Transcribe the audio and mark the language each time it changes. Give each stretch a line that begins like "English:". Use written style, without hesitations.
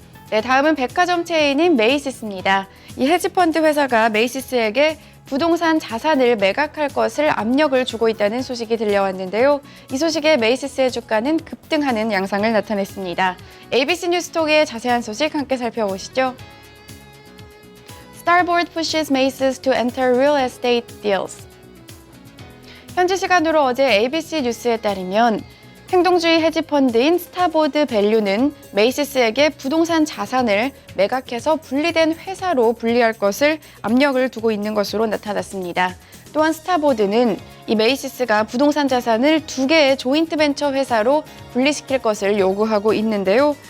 Korean: 네, 다음은 백화점 체인인 메이시스입니다. 이 헤지펀드 회사가 메이시스에게 부동산 자산을 매각할 것을 압력을 주고 있다는 소식이 들려왔는데요. 이 소식에 메이시스의 주가는 급등하는 양상을 나타냈습니다. ABC 뉴스톡의 자세한 소식 함께 살펴보시죠.
English: Starboard pushes Macy's to enter real estate deals.
Korean: 현지 시간으로 어제 ABC 뉴스에 따르면 행동주의 헤지펀드인 스타보드 밸류는 메이시스에게 부동산 자산을 매각해서 분리된 회사로 분리할 것을 압력을 두고 있는 것으로 나타났습니다. 또한 스타보드는 이 메이시스가 부동산 자산을 2개의 조인트 벤처 회사로 분리시킬 것을 요구하고 있는데요.